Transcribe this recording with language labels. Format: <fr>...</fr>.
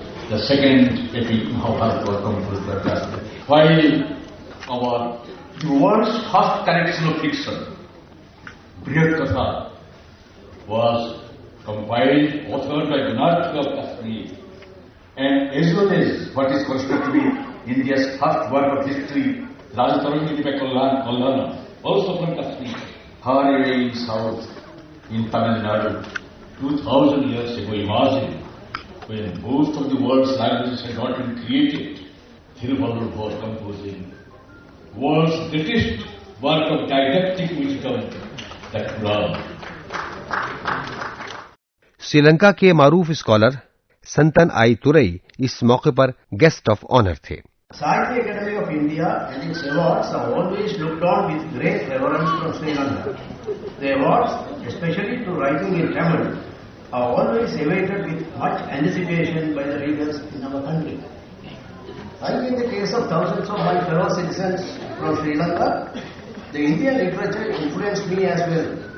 <en>The second epic Mahabharata was composed by Vyasa. While the world's first collection of fiction, Brihad Katha, was compiled, authored by Gunarthi of Kashmir, and as well as what is considered to be India's first work of history, Rajatarangi by Kallana, also from Kashmir, far away in south, in Tamil Nadu, 2000 years ago. Imagine when most of the world's languages had not been created, Thiruvallur was composing world's greatest work of didactic wisdom, the Quran.</en> <ur>Sri Lanka کے معروف scholar سنتن آئی تورئی اس موقع پر guest of honour تھے۔</ur> <en>Sahitya Academy of India and its awards are always looked on with great reverence from Sri Lanka. The awards, especially to writing in Tamil, are always awaited with much anticipation by the readers in our country. Like in the case of thousands of my fellow citizens from Sri Lanka, the Indian literature influenced me as well.</en>